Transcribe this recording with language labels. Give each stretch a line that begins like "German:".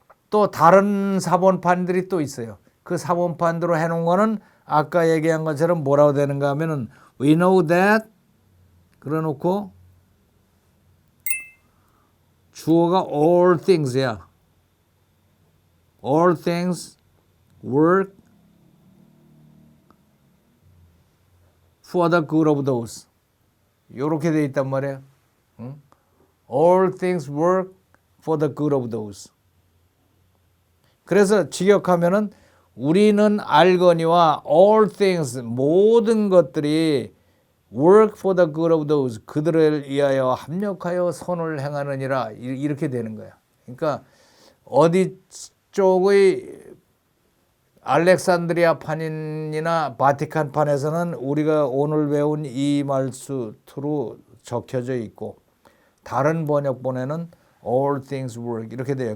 Korean: 또 다른 사본판들이 또 있어요. 그 사본판대로 해놓은 거는 아까 얘기한 것처럼 뭐라고 되는가 하면은
English: we know that
Korean: 그래놓고 주어가
English: all things
Korean: 야.
English: all things work for the good of those.
Korean: 요렇게 돼 있단 말이에요. 응?
English: All things work for the good of those.
Korean: 그래서 직역하면은 우리는 알거니와
English: all things
Korean: 모든 것들이
English: work for the good of those
Korean: 그들을 위하여 합력하여 선을 행하느니라 이렇게 되는 거야. 그러니까 어디 쪽의 알렉산드리아 판이나 바티칸 판에서는 우리가 오늘 배운 이 말수로 적혀져 있고 다른 번역본에는
English: all things work
Korean: 이렇게 돼요.